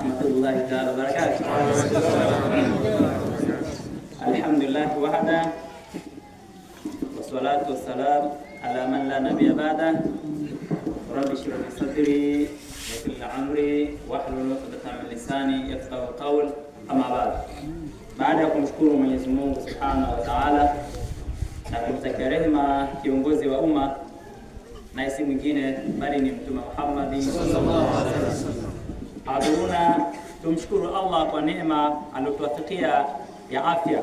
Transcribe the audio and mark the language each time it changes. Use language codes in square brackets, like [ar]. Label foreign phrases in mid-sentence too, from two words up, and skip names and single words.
[ar] ورحمة الله تعالى وبركاته الحمد لله وحده والصلاة والسلام على من لا نبي بعده. رب اشرح لي صدري ويسر لي أمري واحلل عقدة من لساني يفقهوا قول. أما بعد. [sw] Baada ya kumshukuru Mwenyezi Mungu [ar] سبحانه وتعالى [sw] na kumtakia rehema kiongozi wa umma na si mwingine bali ni Mtume Muhammad [ar] صلى الله عليه وسلم. [sw] Aduna tumshukuru Allah kwa neema aliyotuwafikia ya afya.